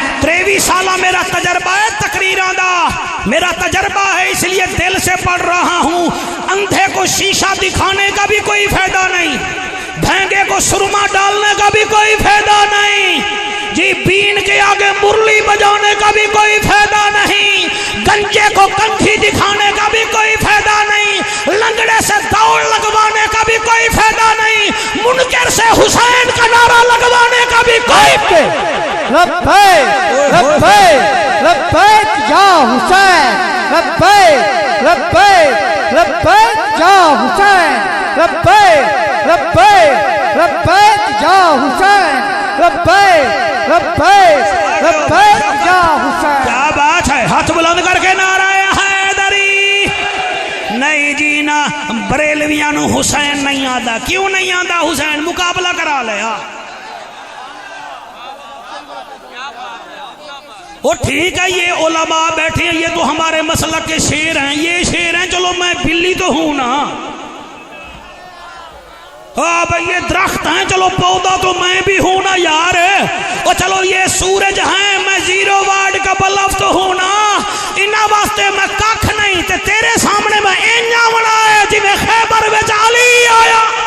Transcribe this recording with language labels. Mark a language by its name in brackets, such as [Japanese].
[Urdu] 23 سالہ میرا تجربہ ہے تقریران دا میرا تجربہ ہے اس لیے دل سے پڑھ رہا ہوں اندھے کو شیشہ دکھانے کا بھی کوئی فائدہ نہیں بھینگے کو سرما ڈالنے کا بھی کوئی فائدہ نہیں جی بین کے آگے مرلی بجانے کا بھی کوئی فائدہ نہیں گنجے کو کنٹھی دکھانے کا بھی کوئی فائدہ نہیں سے دوڑ لگوانے کا بھی کوئی فائدہ نہیں، منکر سے حسین کا نعرہ لگوانے کا بھی کوئی لبیک لبیک لبیک یا حسین، لبیک لبیک لبیک یا حسین، لبیک لبیک لبیک یا حسین، لبیک لبیک لبیک یا حسین۔ کیا بات ہے، ہاتھ بلند کر کے نعرہ حیدری۔ نہیں جینا بریلویاں نو حسین نہیں آتا، کیوں نہیں آتا حسین؟ مقابلہ کرا لیا۔ وہ ٹھیک ہے یہ علماء بیٹھے ہیں، یہ تو ہمارے مسلک کے شیر ہیں، یہ شیر ہیں، چلو میں بلی تو ہوں نا، ہاں بھئی یہ درخت ہیں، چلو پودا تو میں بھی ہوں نا یار، اور چلو یہ سورج ہیں، میں 0 واٹ کا بلب تو ہوں نا، [Punjabi] انہاں واسطے میں ککھ نہیں، تے تیرے سامنے میں اینیاں بنائے جی میں خیبر وچ علی آیا۔